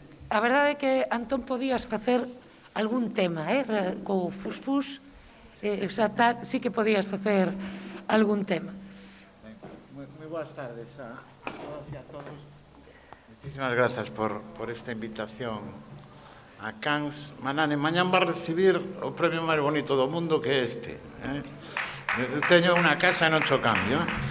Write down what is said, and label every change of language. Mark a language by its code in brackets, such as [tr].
[gl] A verdade é que, Antón, podías facer algún tema, co fusfús, sí que podías facer algún tema. [es] Muy buenas tardes a todas y a todos. Muchísimas gracias por esta invitación a Cans. [gl] Manane, mañán va a recibir o premio máis bonito do mundo que é este. Eu teño unha casa e non cho cambio.